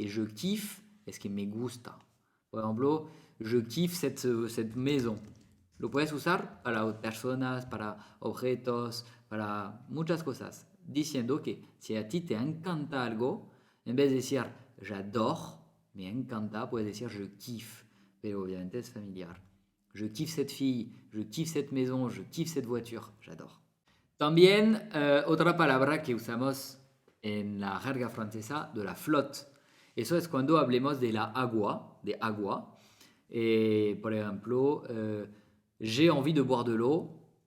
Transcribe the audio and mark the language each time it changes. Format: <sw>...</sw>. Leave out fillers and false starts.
<es>Y je kiffe es que me gusta. Por ejemplo,</es> <fr>je kiffe cette maison.</fr> <es>Lo puedes usar para personas, para objetos, para muchas cosas. Diciendo que si a ti te encanta algo, en vez de decir j'adore, me encanta, puedes decir je kiffe. Pero obviamente es familiar.</es> <fr>Je kiffe cette fille, je kiffe cette maison, je kiffe cette voiture, j'adore.</fr> <es>También otra palabra que usamos en la jerga francesa, de la flotte. Eso es cuando hablemos de la agua, de agua. Por ejemplo,</es> <fr>j'ai envie de boire de l'eau.</fr>